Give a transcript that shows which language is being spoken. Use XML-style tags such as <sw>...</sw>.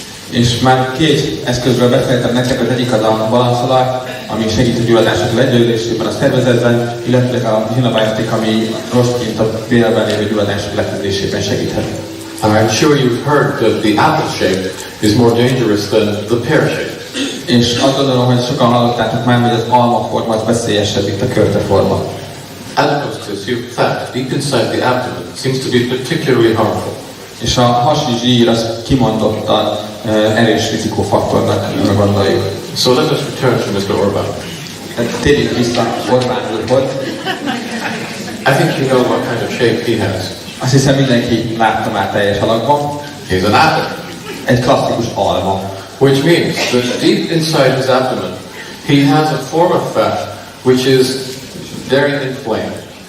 <hu>És már két eszközről beszéltem nektek, az egyik az a balanszolaj, ami segít a gyulladások legyőzésében a szervezetben, illetve a xenobiotic, ami rostként a vérben lévő gyulladások leküzdésében segíthet.</hu> <en>I'm sure you've heard that the apple shape is more dangerous than the pear shape.</en> <hu>És azt gondolom, hogy sokan hallottátok már, hogy az almaforma az veszélyesebb, mint a körteforma.</hu> <en>Adipose tissue, fat, deep inside the abdomen, seems to be particularly harmful.</en> <hu>És a hasi zsír az kimondottan erős rizikófaktornak gondoljuk.</hu> <en>So let us return to Mr. Orban.</en> <hu>Térjünk vissza Orbán úrhoz.</hu> <en>I think you know what kind of shape he has.</en> <hu>Azt hiszem mindenki látta már teljes alakban.</hu> <en>He's an apple.</en> <hu>Egy klasszikus alma.</hu> <en>Which means that deep inside his abdomen, he has a form of fat which is very inflamed.</en>